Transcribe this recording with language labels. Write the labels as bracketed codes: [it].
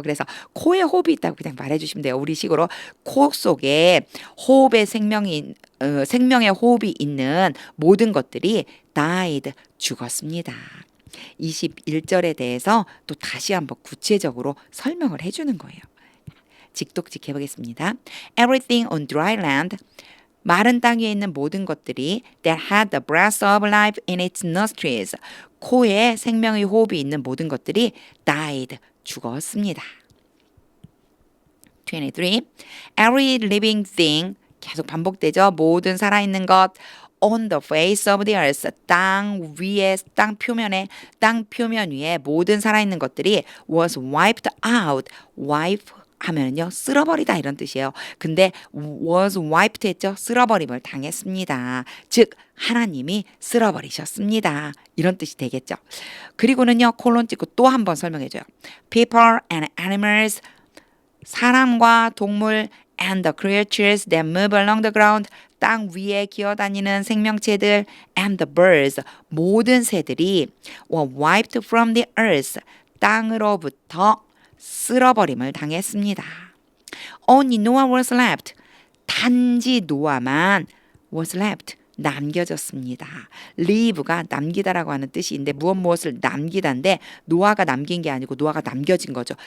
[ko] 그래서 코에 호흡이 있다고 그냥 말해주시면 돼요. 우리식으로 코 속에 호흡의 생명의 호흡이 있는 모든 것들이 died, 죽었습니다. 21절에 대해서 또 다시 한번 구체적으로 설명을 해주는 거예요. 직독직 해보겠습니다. [en] Everything on dry land. [ko] 마른 땅 위에 있는 모든 것들이 [en] that had the breath of life in its nostrils. [ko] 코에 생명의 호흡이 있는 모든 것들이 died, 죽었습니다. [en] 23. Every living thing. [ko] 계속 반복되죠. 모든 살아있는 것. [en] On the face of the earth. [ko] 땅 위에, 땅 표면 위에 모든 살아있는 것들이 [en] was wiped out. [ko] wipe 하면요 쓸어버리다 이런 뜻이에요. 근데 was wiped 했죠. 쓸어버림을 당했습니다. 즉 하나님이 쓸어버리셨습니다. 이런 뜻이 되겠죠. 그리고는요 콜론 찍고 또 한 번 설명해줘요. [en] People and animals. [ko] 사람과 동물 [en] and the creatures that move along the ground. [ko] 땅 위에 기어다니는 생명체들 [en] and the birds. [ko] 모든 새들이 [en] were wiped from the earth. [ko] 땅으로부터 쓸어버림을 당했습니다. [en] Only Noah was left. [ko] 단지 노아만 [en] was left. [ko] 남겨졌습니다. leave가 남기다라고 하는 뜻인데 무엇을 남기다인데 노아가 남긴 게 아니고 노아가 남겨진 거죠.